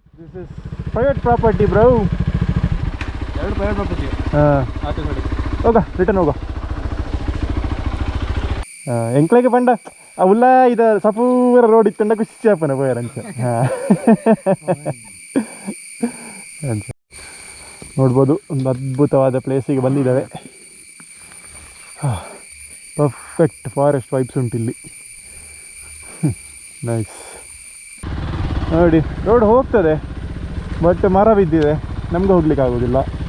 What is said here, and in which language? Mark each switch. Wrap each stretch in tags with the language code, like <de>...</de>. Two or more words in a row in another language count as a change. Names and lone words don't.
<en>This is private property, bro. ಎರಡು private property.</en> <kn>ಆಚೆ ಸೈಡ್. ಹೋಗ ರಿಟರ್ನ್ ಹೋಗ.</kn> <tcy>ಎಂಕ್ಲೆಗೆ ಪಂಡ ಅವಲ್ಲ ಇದು ಸಪೂರ ರೋಡ್ ಇತ್ತಂಡ ಖುಷಿ ಆಪನ ಪೋಯರಂಚ.</tcy> <kn>ನೋಡ್ಬೋದು ಒಂದು ಅದ್ಭುತವಾದ ಪ್ಲೇಸಿಗೆ ಬಂದಿದ್ದಾವೆ.</kn> <en>perfect forest vibes</en> <kn>ಉಂಟು ಇಲ್ಲಿ. ನೈಸ್. ನೋಡಿ ರೋಡ್ ಹೋಗ್ತದೆ ಬಟ್ ಮರ ಬಿದ್ದಿದೆ, ನಮ್ಗೆ ಹೋಗ್ಲಿಕ್ಕೆ ಆಗೋದಿಲ್ಲ.</kn>